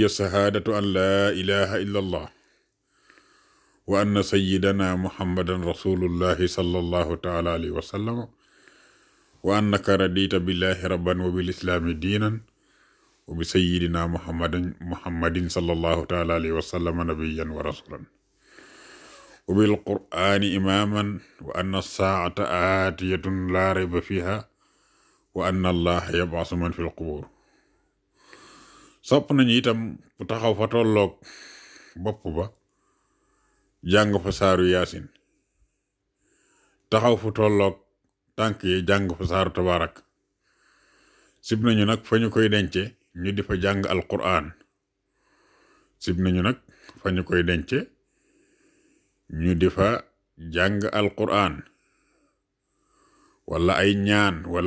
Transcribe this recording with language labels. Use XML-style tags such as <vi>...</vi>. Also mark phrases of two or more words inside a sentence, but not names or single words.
<ar>شهادة أن لا إله إلا الله وأن سيدنا محمدا رسول الله صلى الله تعالى عليه وسلم و أنك رضيت بالله ربا وبالإسلام دينا وبسيدنا محمد صلى الله تعالى عليه وسلم نبيا ورسولا وبالقرآن إماما وأن الساعة آتية لا ريب فيها وأن الله يبعث من في القبور</ar> <wo>sopp nañu itam bu taxaw fa tolloog bopp ba jàng fa saaru yaasin taxaw fu tolloog tànk yi jàng fa saaru tabaarak sib nañu nag fa ñu koy dence ñu di fa jàng alquran sib nañu nag fa ñu koy dence ñu di fa jàng alquran wala ay ñaan wala</wo>